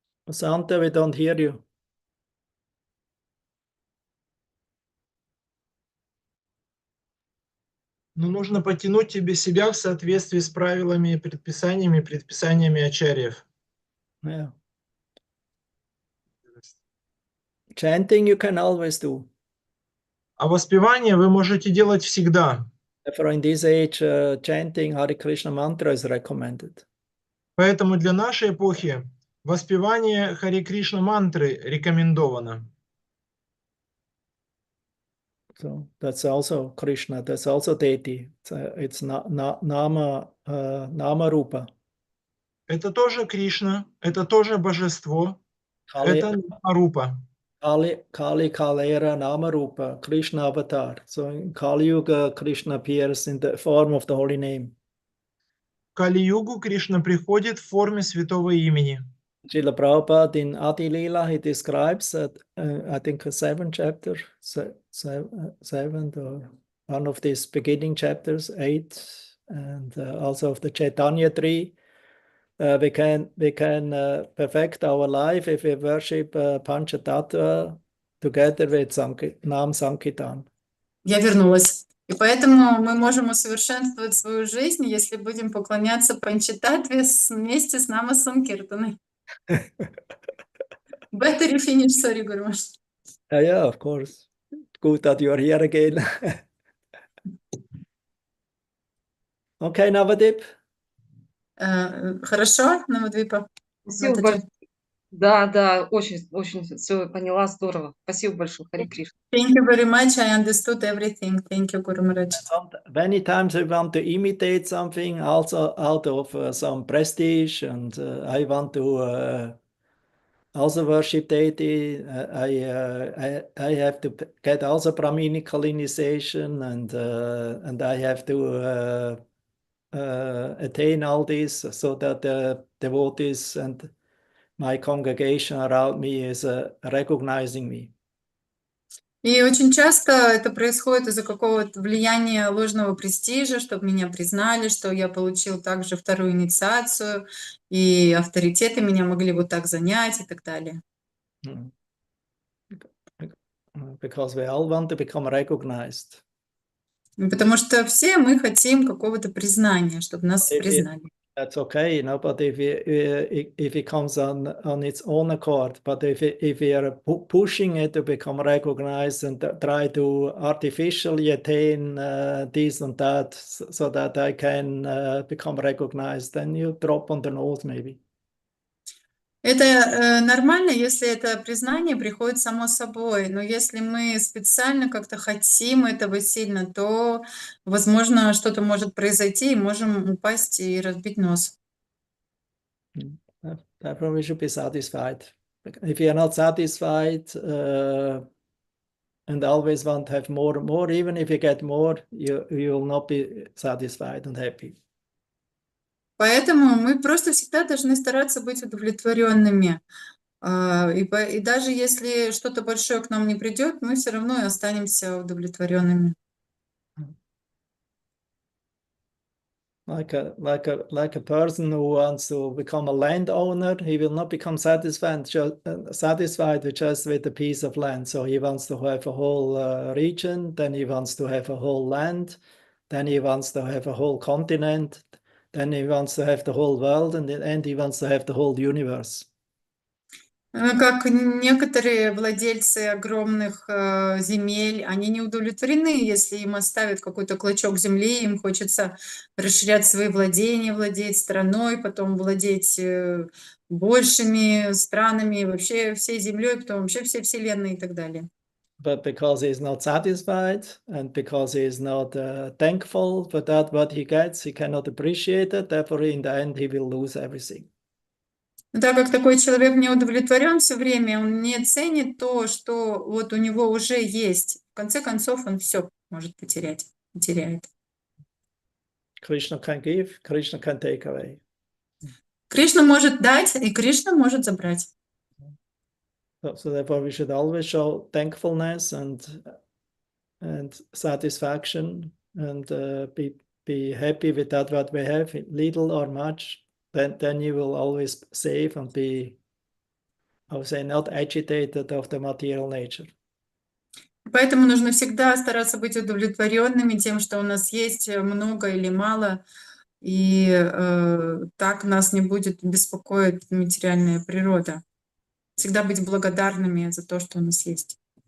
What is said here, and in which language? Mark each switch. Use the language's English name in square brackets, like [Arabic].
[English] Santa, we don't hear you. [Russian] Но нужно потянуть тебе себя в соответствии с правилами и предписаниями ачарьев. [English] Yeah. Chanting you can always do. [Russian] А воспевание вы можете делать всегда. [English] Therefore, in this age, chanting Hare Krishna mantra is recommended. [Russian] Поэтому для нашей эпохи воспевание Харе Кришна мантры рекомендовано. [English] So that's also Krishna, that's also deity. It's nama rupa. [Russian] Это тоже Кришна, это тоже божество, это Рупа. [English] Kali Kalera Nama Rupa, Krishna avatar. So in Kali Yuga, Krishna appears in the form of the holy name. В Кали-югу Кришна приходит в форме святого имени. Srila Prabhupada in Adi Lila, he describes, I think, a seventh chapter, seventh or one of these beginning chapters, 8, and also of the Chaitanya tree. We can perfect our life if we worship Panchatattva together with Nam Sankirtan. [Russian] Я вернулась. И поэтому мы можем усовершенствовать свою жизнь, если будем поклоняться Панчататтве вместе с Нама Санкиртаной. [English] Better you finish, sorry, Guru Maharaj. Yeah, of course. Good that you are here again. Okay, Navadip. [Russian] Хорошо, Навадвипа. Спасибо большое. Да, очень все поняла, здорово. Спасибо большое, Хари Кришна. [English] Thank you very much. I understood everything. Thank you, Guru Maharaj. Many times I want to imitate something also out of some prestige, and I want to also worship deity. I have to get also Brahminical initiation, and I have to attain all this so that the devotees and my congregation around me is recognizing me. [Russian] И очень часто это происходит из-за какого-то влияния ложного престижа, чтобы меня признали, что я получил также вторую инициацию, и авторитеты меня могли вот так занять и так далее. [English] Because we all want to become recognized. [Russian] Потому что все мы хотим какого-то признания, чтобы нас признали. [English] That's okay, but if it comes on its own accord, but if we are pushing it to become recognized and try to artificially attain this and that so that I can become recognized, then you drop on the nose maybe. [Russian] Это нормально, если это признание приходит само собой, но если мы специально как-то хотим этого сильно, то, возможно, что-то может произойти, и можем упасть и разбить нос. [English] Therefore, we should be satisfied. If you are not satisfied and always want to have more and more, even if you get more, you will not be satisfied and happy. [Russian] Поэтому мы просто всегда должны стараться быть удовлетворенными. И даже если что-то большое к нам не придет, мы все равно и останемся удовлетворенными. [English] Like a person who wants to become a landowner, he will not become satisfied just with a piece of land. So he wants to have a whole region, then he wants to have a whole land, then he wants to have a whole continent, then he wants to have the whole world, and in the end he wants to have the whole universe. [Russian] Как некоторые владельцы огромных земель, они не удовлетворены, если им оставят какой-то клочок земли, им хочется расширять свои владения, владеть страной, потом владеть большими странами, вообще всей землей, потом вообще всей вселенной и так далее. [English] But because he is not satisfied and because he is not thankful for that what he gets, he cannot appreciate it. Therefore, in the end, he will lose everything. [Russian] Но так как такой человек не удовлетворен все время, он не ценит то, что вот у него уже есть. В конце концов, он все может потерять, теряет. [English] Krishna can give, Krishna can take away. [Russian] Кришна может дать, и Кришна может забрать. [English] So therefore, we should always show thankfulness and satisfaction and be happy with that what we have, little or much. Then you will always save and be, I would say, not agitated of the material nature. [Russian] Поэтому нужно всегда стараться быть удовлетворенными тем, что у нас есть много или мало, и так нас не будет беспокоить материальная природа. Всегда быть благодарными за то, что у нас есть.